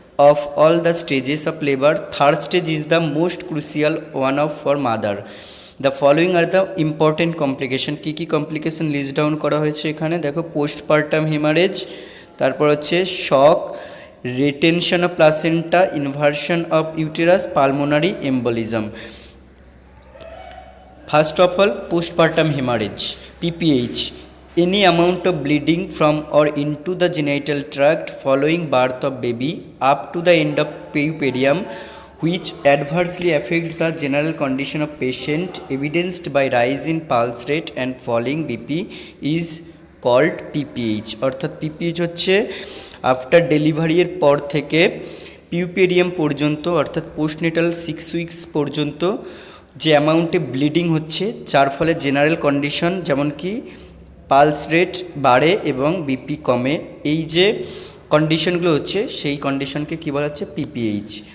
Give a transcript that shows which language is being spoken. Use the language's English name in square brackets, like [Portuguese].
[English] Of all the stages of labour, third stage is the most crucial one of for mother. The following are the important complication, [Bangla] key key complication list down করা হয়েছে এখানে দেখো, postpartum haemorrhage, তারপর হচ্ছে শক, retention of placenta, inversion of uterus, pulmonary embolism. [English] First of all, postpartum hemorrhage, PPH, any amount of bleeding from or into the genital tract following birth of baby up to the end of puerperium, which adversely affects the general condition of patient, evidenced by rise in pulse rate and falling BP, is called PPH। [Bangla] অর্থাৎ PPH হচ্ছে after ডেলিভারির পর থেকে পিউপেরিয়াম পর্যন্ত, অর্থাৎ postnatal 6 weeks পর্যন্ত যে অ্যামাউন্টে bleeding হচ্ছে, যার ফলে জেনারেল কন্ডিশন যেমন কি পালস রেট বাড়ে এবং বিপি কমে, এই যে কন্ডিশনগুলো হচ্ছে সেই কন্ডিশনকে কী বলা হচ্ছে, পিপিএইচ।